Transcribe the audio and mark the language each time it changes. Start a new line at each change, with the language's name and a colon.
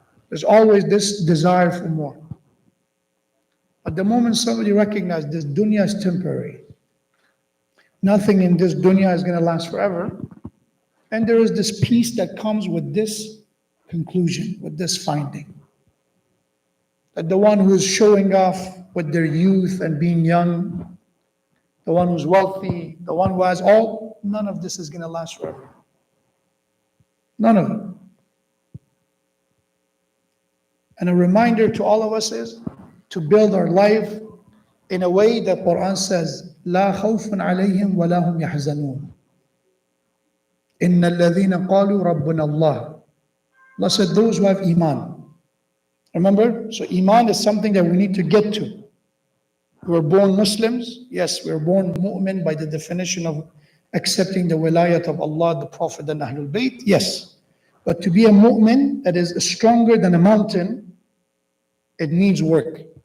English: There's always this desire for more. At the moment somebody recognizes this dunya is temporary, nothing in this dunya is going to last forever, and there is this peace that comes with this conclusion, with this finding, that the one who is showing off with their youth and being young, the one who's wealthy, the one who has all, none of this is going to last forever. None of it. And a reminder to all of us is to build our life in a way that Quran says,
Arabic: لا خوف عليهم ولا هم يحزنون. إن الذين قالوا ربنا الله.
English: Allah said, those who have Iman. Remember? So Iman is something that we need to get to. We were born Muslims. Yes, we were born mu'min by the definition of accepting the wilayat of Allah, the Prophet, and Ahlul Bayt. Yes. But to be a mu'min that is stronger than a mountain, it needs work.